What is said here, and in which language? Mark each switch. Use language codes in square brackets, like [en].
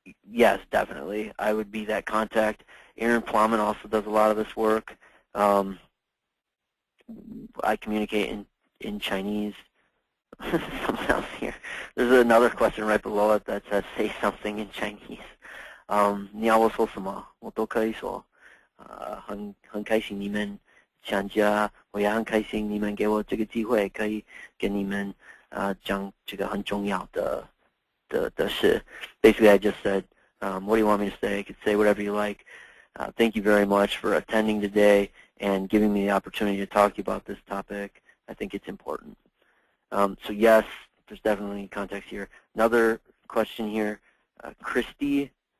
[en] Yes, definitely. I would be that contact. Aaron Plowman also does a lot of this work. I communicate in Chinese. Someone else here. There's another question right below it that says, say something in Chinese. [zh] 你要我说什么，我都可以说。很开心你们参加，我也很开心你们给我这个机会，可以跟你们讲这个很重要的事。 [en] Basically, I just said, what do you want me to say? I could say whatever you like. Thank you very much for attending today and giving me the opportunity to talk to you about this topic. I think it's important. So yes, there's definitely context here. Another question here, Christy.